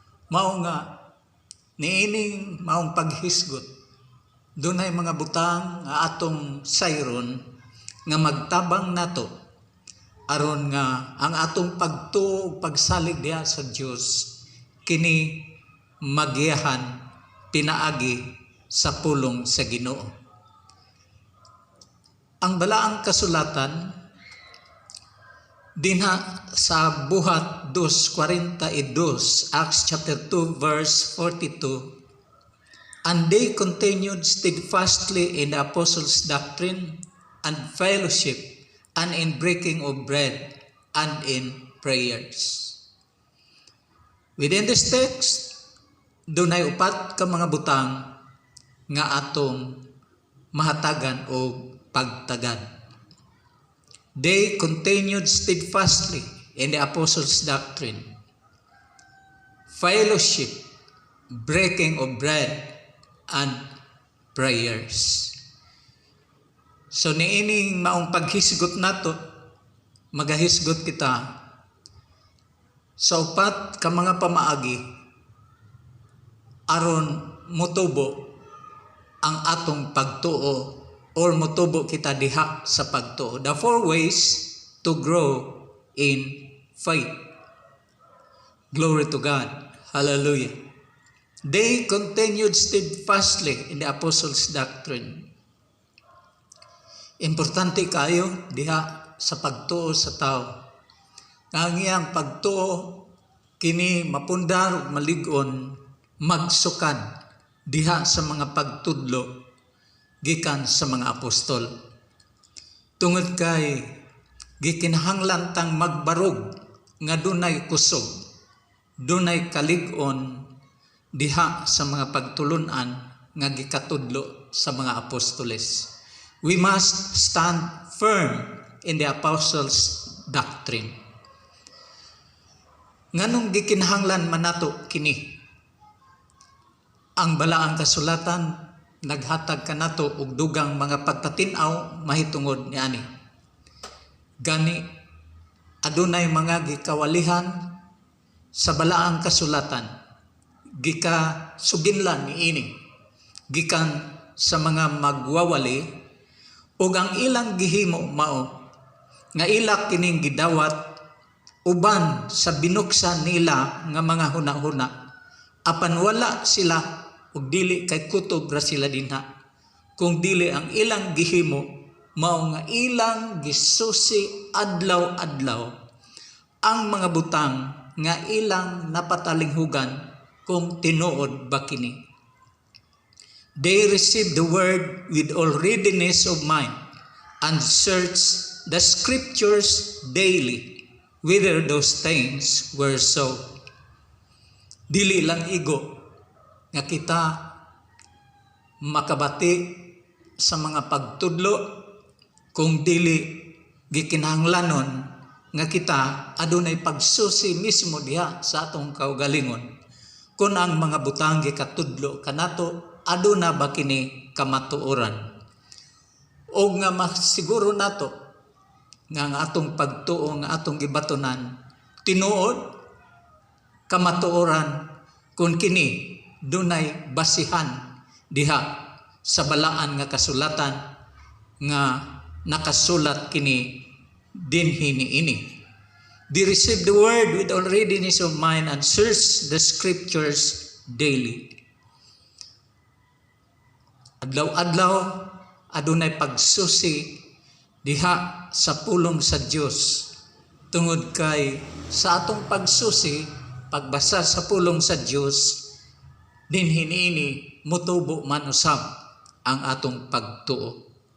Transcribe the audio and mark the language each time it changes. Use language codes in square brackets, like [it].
[ceb] Mao nga niining maong paghisgot dunay mga butang nga atong sayron nga magtabang nato aron nga ang atong pagtuo ug pagsalig diha sa Dios kini magiyahan pinaagi sa pulong sa Ginoo. Ang balaang kasulatan dinha sa buhat 2:42, [en] Acts chapter 2 verse 42, and they continued steadfastly in the apostles' doctrine and fellowship, and in breaking of bread, and in prayers. Within this text, [ceb] dunay upat ka mga butang nga atong mahatagan o pagtagad. They continued steadfastly in the apostles' doctrine, fellowship, breaking of bread, and prayers. So niining maong paghisgot nato, magahisgot kita sa upat ka mga pamaagi aron motubo ang atong pagtuo or motubo kita diha sa pagtuo. [en] The 4 ways to grow in faith. Glory to God. Hallelujah. They continued steadfastly in the apostles' doctrine. [ceb] Importante kayo diha sa pagtuo sa tao. Ang iyang pagtuo kini mapundar ug malig-on magsukan diha sa mga pagtudlo gikan sa mga apostol. Tungod kay gikinahanglan tang magbarog nga dunay kusog, dunay kalig-on diha sa mga pagtulunan nga gikatudlo sa mga apostoles. [en] We must stand firm in the apostles' doctrine. [ceb] Nganong gikinahanglan man nato kini? Ang balaang kasulatan naghatag kanato og dugang mga pagpatin-aw mahitungod niani. Gani adunay mga gikawalihan sa balaang kasulatan, gikasuginlan niini gikan sa mga magwawali, ug ang ilang gihimo mao nga ila kining gidawat uban sa binuksan nila nga mga hunahuna, apan wala sila ug dili kay kutob ra sila dinha, kung dili ang ilang gihimo mao nga ilang gisusi adlaw-adlaw ang mga butang nga ilang napatalinghugan kung tinuod ba kini. [en] They received the word with all readiness of mind and searched the scriptures daily whether those things were so. [ceb] Dili lang igo nga kita makabati sa mga pagtudlo kung dili gikinahanglanon nga kita adunay pagsusi mismo diha sa atong kaugalingon kung ang mga butang gikatudlo kanato aduna ba kini kamatuoran, o nga masiguro nato nga ang atong pagtuo nga atong gibatonan tinuod kamatuoran kung kini dunay basihan diha sa balaan nga kasulatan nga nakasulat kini dinhi niini. [en] They receive the word with all readiness of mind and search the scriptures daily. [ceb] Adlaw-adlaw, adunay pagsusi diha sa pulong sa Dios. Tungod kay sa atong pagsusi, pagbasa sa pulong sa Dios, din hiniini mutubo man usab ang atong pagtuo.